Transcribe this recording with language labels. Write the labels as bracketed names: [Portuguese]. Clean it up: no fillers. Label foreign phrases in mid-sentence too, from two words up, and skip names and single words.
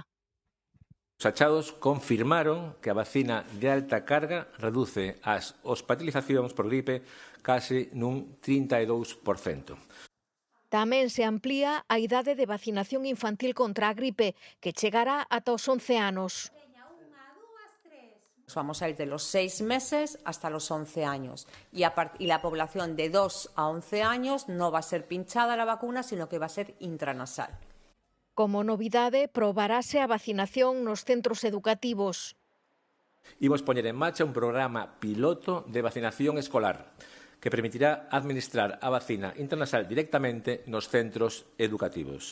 [Galician] Os achados confirmaron que a vacina de alta carga reduce as hospitalizacións por gripe case nun 32%. Tamén se amplía a idade de vacinación infantil contra a gripe, que chegará ata os 11 anos. [Spanish] Vamos a ir de los 6 meses hasta los 11 años. Y la población de 2 a 11 años no va a ser pinchada la vacuna, sino que va a ser intranasal. [Galician] Como novidade, probarase a vacinación nos centros educativos. Imos poñer en marcha un programa piloto de vacinación escolar que permitirá administrar a vacina intranasal directamente nos centros educativos.